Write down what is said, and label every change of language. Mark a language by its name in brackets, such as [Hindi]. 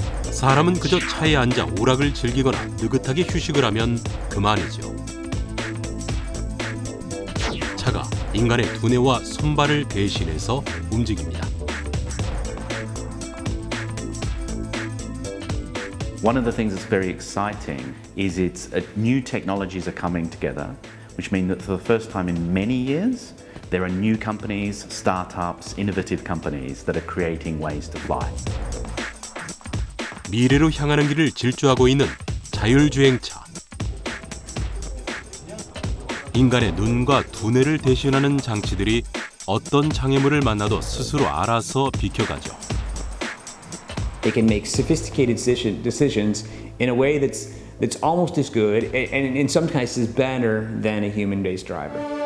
[Korean] 사람은 그저 차에 앉아 오락을 즐기거나 느긋하게 휴식을 하면 그만이죠. 차가 인간의 두뇌와 손발을 대신해서 움직입니다. [English] One of the things that's very exciting is new technologies are coming together, which mean that for the first time in many years, there are new companies, startups, innovative companies that are creating ways to fly. [Korean] 미래로 향하는 길을 질주하고 있는 자율주행차. 인간의 눈과 두뇌를 대신하는 장치들이 어떤 장애물을 만나도 스스로 알아서 비켜가죠. [English] They can make sophisticated decisions in a way that's almost as good and in some cases better than a human-based driver.